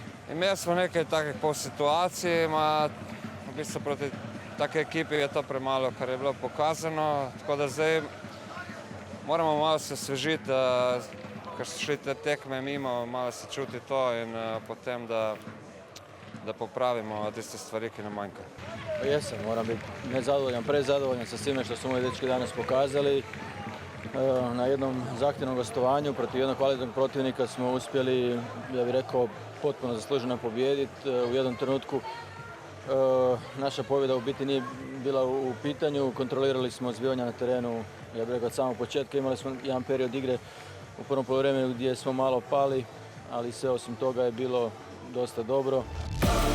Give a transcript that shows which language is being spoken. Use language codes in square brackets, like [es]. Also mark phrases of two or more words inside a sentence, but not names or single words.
[sl] Imeli smo nekaj takih polsituacij, v bistvu proti take ekipi je to premalo, kar je bilo pokazano, tako da zdaj moramo malo se osvežiti, ker so šli te tekme mimo, malo se čuti to in potem, da popravimo tiste stvari, ki nam manjka. [hr] Jesam, moram biti nezadovoljan, prezadovoljan sa svime što su moji dečki danas pokazali. Na jednom zahtjevnom gostovanju protiv jednog kvalitetnog protivnika smo uspjeli, ja bih rekao, potpuno zasluženo pobijediti. U jednom trenutku naša pobjeda u biti nije bila u pitanju, kontrolirali smo zbivanja na terenu, ja bih rekao od samog početka, imali smo jedan period igre u prvom poluvremenu gdje smo malo pali, ali sve osim toga je bilo dosta dobro.